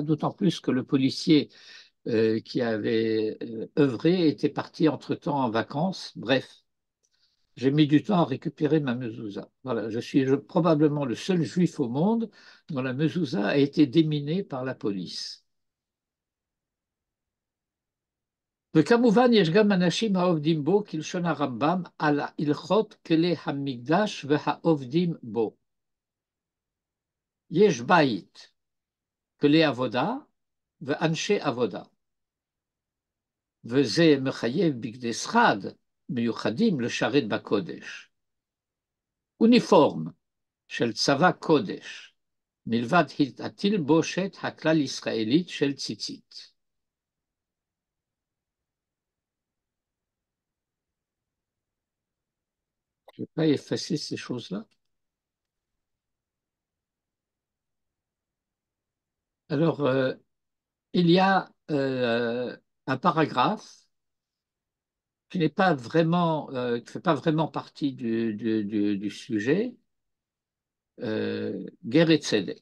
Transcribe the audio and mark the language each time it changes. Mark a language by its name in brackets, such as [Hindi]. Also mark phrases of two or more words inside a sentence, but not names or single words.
[French] D'autant plus que le policier qui avait œuvré était parti entre-temps en vacances. Bref, j'ai mis du temps à récupérer ma mezouza. Voilà, je suis probablement le seul juif au monde dont la mezouza a été déminée par la police. [Hebrew] וכמובן יש גם אנשים העובדים בו כלשון הרמב"ם על ההלכות כלי המקדש והעובדים בו. יש בית, כלי עבודה ואנשי עבודה. וזה מחייב בגדי שחד מיוחדים לשרת בקודש. אוניפורם של צבא קודש, מלבד התלבושת הכלל ישראלית של ציצית. [French] Je ne vais pas effacer ces choses-là. Alors, il y a un paragraphe qui n'est pas vraiment, qui fait pas vraiment partie du sujet, Ger et Tzedek.